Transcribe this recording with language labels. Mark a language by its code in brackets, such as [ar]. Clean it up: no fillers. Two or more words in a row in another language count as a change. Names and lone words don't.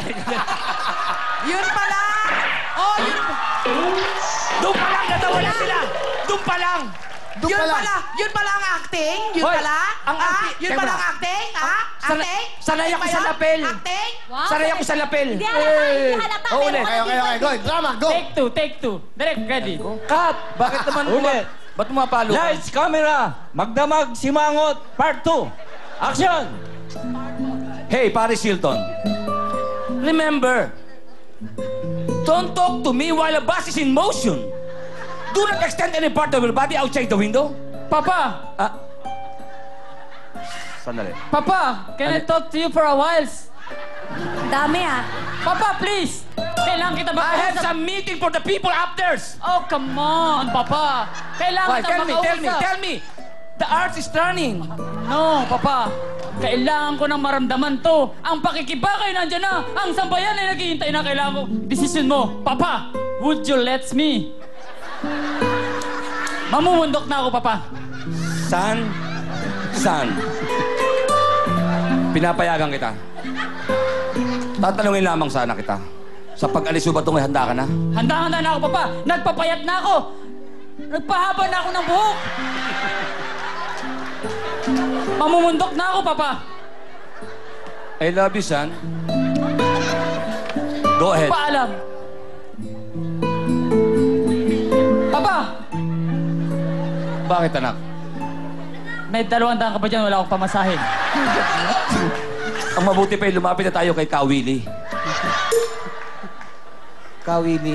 [tl] Yun pala! Oh, yun Doon pa lang, natawala sila! Doon pa lang! Doon Yun pala. pala! Yun pala ang acting? Yun Hoy, pala? ang acting- Yun Teka pala muna. ang acting? Ha? Acting? Sanay ako Ba sa yun? lapel. Acting? Wow. Sanay ako sa lapel. Hindi halata. Oh, ulit. [en] Okay. Go. Drama, go. Take two. Direct, ready. Cut! [tl] Bakit naman Ulit. Ba't mapalo ka? [en] Lights, camera. [tl] Magdamag, simangot. [en] Part 2. Action! Hey, Paris Hilton. Remember, don't talk to me while a bus is in motion. Do not extend any part of your body outside the window. [tl] Papa! Sandali. Papa! [en] Can I talk to you for a while? [tl] Dami ah. [en] Papa, please! [tl] Kailangan kita [en] I have [tl] makausap. [en] some meeting for the people upstairs. Oh, come on, [tl] Papa! Kailangan [en] Why? [tl] kita makausap. [en] Tell me. The art is turning. No, [tl] Papa. Kailangan ko nang maramdaman to. Ang pakikibakay nandyan na. Ang sambayan ay naghihintay na. Kailangan ko. Decision mo. Papa, [en] would you let me? [tl] Mamumundok na ako, Papa. San. Pinapayagan kita. Tatanungin lamang sana kita. Sa pag-alis mo ba itong handa ka na? Handa-handa na ako, Papa. Nagpapayat na ako. Nagpahaba na ako ng buhok. Mamumundok na ako, Papa. [en] I love you, son. Go ahead. [tl] Paalam. Papa! Bakit, anak? May 200 ka ba dyan? Wala akong pamasahe. Ang mabuti pa lumapit na tayo kay Kawili. Kawili.